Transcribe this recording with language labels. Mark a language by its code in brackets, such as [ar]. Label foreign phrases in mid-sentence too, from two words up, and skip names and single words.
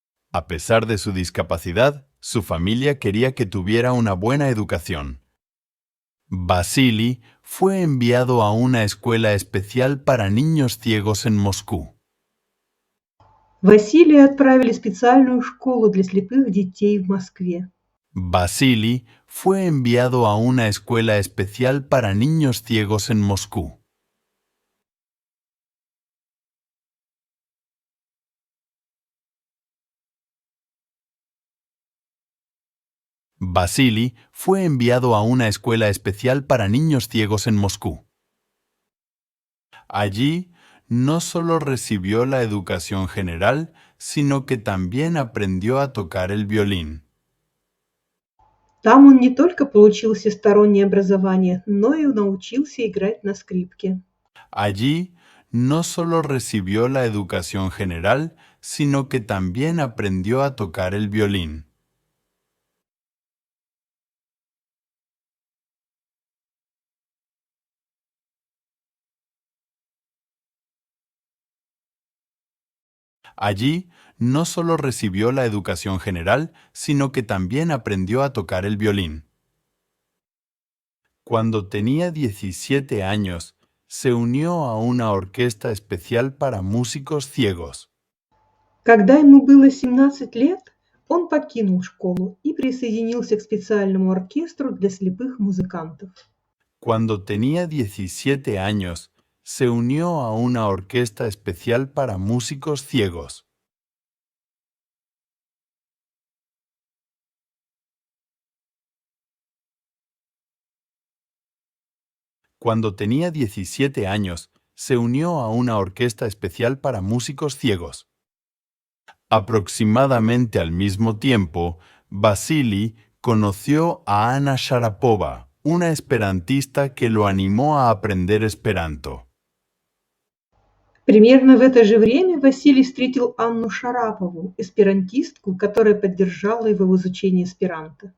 [es] A pesar de su discapacidad, su familia quería que tuviera una buena educación. Vasily fue enviado a una escuela especial para niños ciegos en Moscú. [ru] Василия отправили в специальную школу для слепых детей в Москве. [es] Vasily fue enviado a una escuela especial para niños ciegos en Moscú. Vasily fue enviado a una escuela especial para niños ciegos en Moscú. Allí no solo recibió la educación general, sino que también aprendió a tocar el violín. [ru] Там он не только получил всестороннее образование, но и научился играть на скрипке. [es] Allí no solo recibió la educación general, sino que también aprendió a tocar el violín. Allí no solo recibió la educación general, sino que también aprendió a tocar el violín. Cuando tenía 17 años, se unió a una orquesta especial para músicos ciegos. [ru] Когда ему было 17 лет, он покинул школу и присоединился к специальному оркестру для слепых музыкантов. [es] Cuando tenía 17 años, se unió a una orquesta especial para músicos ciegos. Cuando tenía 17 años, se unió a una orquesta especial para músicos ciegos. Aproximadamente al mismo tiempo, Vasily conoció a Anna Sharapova, una esperantista que lo animó a aprender esperanto. [ru] Примерно в это же время Василий встретил Анну Шарапову, эсперантистку, которая поддержала его в изучении эсперанто.